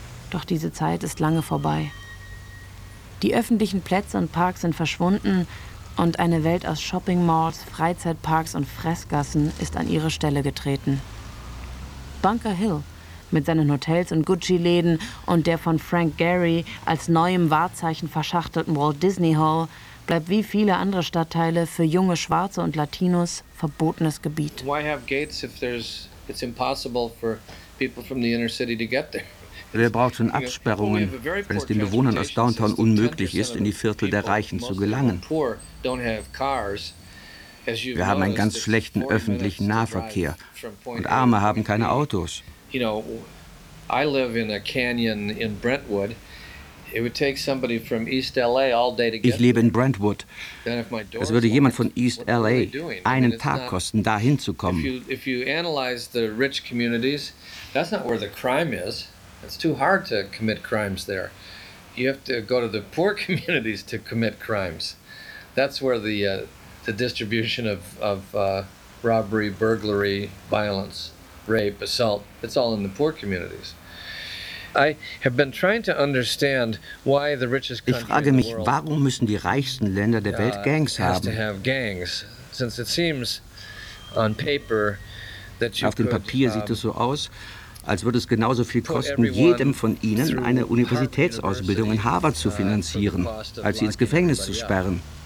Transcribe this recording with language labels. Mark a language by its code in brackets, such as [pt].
[de] Doch diese Zeit ist lange vorbei. Die öffentlichen Plätze und Parks sind verschwunden und eine Welt aus Shopping-Malls, Freizeitparks und Fressgassen ist an ihre Stelle getreten. Bunker Hill mit seinen Hotels und Gucci-Läden und der von Frank Gehry als neuem Wahrzeichen verschachtelten Walt Disney Hall bleibt wie viele andere Stadtteile für junge Schwarze und Latinos verbotenes Gebiet. [en] Why have gates if it's impossible for people from the inner city to get there? [de] Wer braucht schon Absperrungen, wenn es den Bewohnern aus Downtown unmöglich ist, in die Viertel der Reichen zu gelangen? Wir haben einen ganz schlechten öffentlichen Nahverkehr und Arme haben keine Autos. Ich lebe in Brentwood. Es würde jemand von East L.A. einen Tag kosten, da hinzukommen. Wenn du die reichen Gemeinden analysierst, ist das nicht, wo das Krim ist. [en] It's too hard to commit crimes there. You have to go to the poor communities to commit crimes. That's where the distribution of robbery, burglary, violence, rape, assault, it's all in the poor communities. [de] Ich frage mich, warum müssen die reichsten Länder der Welt Gangs haben? Auf dem Papier sieht es so aus, als würde es genauso viel kosten, jedem von ihnen eine Universitätsausbildung in Harvard zu finanzieren, als sie ins Gefängnis zu sperren.